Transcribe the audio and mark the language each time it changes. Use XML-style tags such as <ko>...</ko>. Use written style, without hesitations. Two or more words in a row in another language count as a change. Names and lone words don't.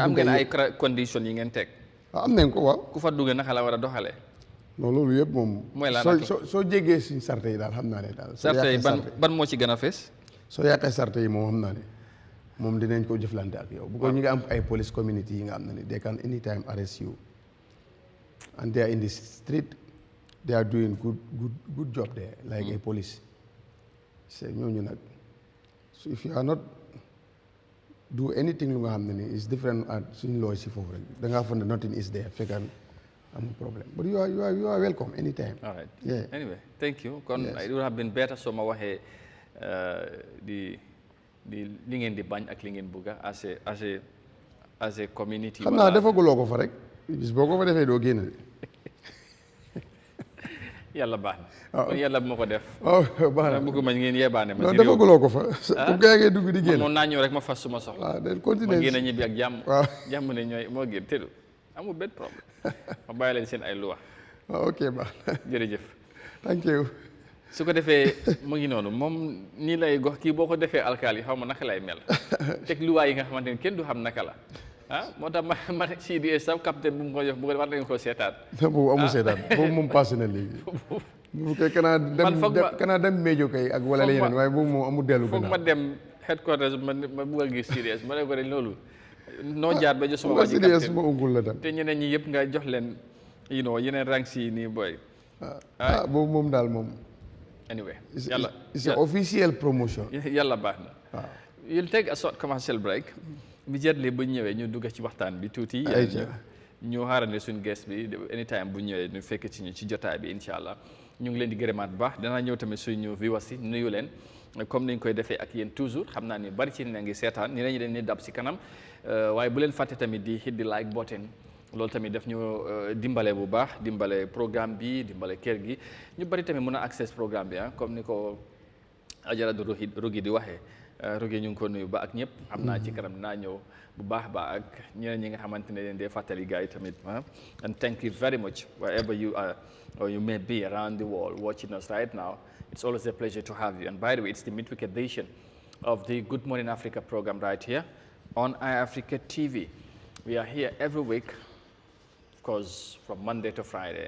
<wo>am ngeen ay conditions yi ngeen teg waaw am nañ ko waaw ku fa duggee naka la war a doxalee non loolu yëpp moom mooy la soo jéggee suñ sarte yi daal xam naa ne daal sarte yi ban moo ci gën a fees soo yàqee sarte yi moom xam naa ne moom dinañ ko jëflante ak yow bu ko ñu ngi am ay</wo> <en>police community</en> <wo>yi nga xam ne ni</wo> <en>they can anytime arrest you and they are in the street they are doing good job there like a police</en> <wo>c'est ñooñu nag</wo> <en>so if you are not do anything</en> <wo>lu nga xam ne ni</wo> <en>is different</en> <wo>at suñ loo si foofu rek da ngaa foog ne</wo> <en>nothing is there</en> <wo>fekkaan amul problème</wo> <en>but you are welcome anytime. All right. Yeah. Anyway, thank you. It would have been better so</en> <wo>ma waxee di li ngeen di bañ ak li ngeen bëgg</wo> <en>as a community.</en> <wo>xam naa defaguloo ko fa rek bis boo ko fa defee doo génn. yàlla baax na. kon yàlla bu ma ko def. baax na bëgg ma ngeen yebaane ma. non defaguloo ko fa. bu gaa ngay dugg di génn. moom naa ñëw rek ma fas suma soxla. waaw day continuer ma génn ñibbi ak jàmm. waaw jàmm ne ñooy moo gën tëdu amul benn problème ma bàyyi leen seen ay luwa. waaw ok baax na. jërëjëf.</wo> <en>thank you.</en> <wo>su ko defee mu ngi noonu moom nii lay gox kii boo ko defee alkaali xaw ma naka lay mel teg luwaa yi nga xamante ni kenn du xam naka la moo tax ma CDS sax capitaine bu mu ko jox bu ko war nañu ko seetaat. boobu amul seetaat boobu moom passé na léegi. bu fekkee kanaa dem méjo kay ak wala leneen waaye boobu moom amul dellu gannaaw. foog ma dem headquarters ma bugg a gis CDS ma ne ko rek loolu. noo jaar ba jox suma waa ji CDS ma ungul la tam. te ñeneen ñi yëpp nga jox leen yeneen ranks yi nii booy. boobu moom daal moom.</wo> <en>Anyway, it's an official promotion.</en> <wo>Yalla baax na.</wo> <en>You'll take a short commercial break.</en> <wo>Immediately bu ñëwee ñu dugg ci waxtaan bi tuuti. ñu xaarandi suñu guest bi anytime bu ñëwee ñu fekk ci ñu ci jotaay bi</wo> <ar>إن شاء الله</ar> <wo>ñu ngi leen di gërëmaat bu baax danaa ñëw tamit suñu viewers yi nuyu leen comme ni ñu koy defee ak yéen toujours xam naa ni bari ci na ngi seetaan ñeneen ñi dañ ni dab si kanam waaye bu leen fàtte tamit di hit di</wo> <en>like button.</en> <wo>loolu tamit daf ñu dimbale bu baax dimbale programme bi dimbale kër gi ñu bari tamit mën a access programme bi comme ni ko Ajaratu Rogi di waxee Roge ñu ngi ko nuyu ba ak ñëpp xam naa ci kanam dinaa ñëw bu baax ba ak ñeneen ñi nga xamante ne dee fàttali gars yi tamit</wo> <en>and thank you very much wherever you are or you may be around the world watching us right now. It's always a pleasure to have you. And by the way, it's the midweek edition of the Good Morning Africa program right here on Eyeafrica TV. We are here every week, of course, from Monday to Friday.</en>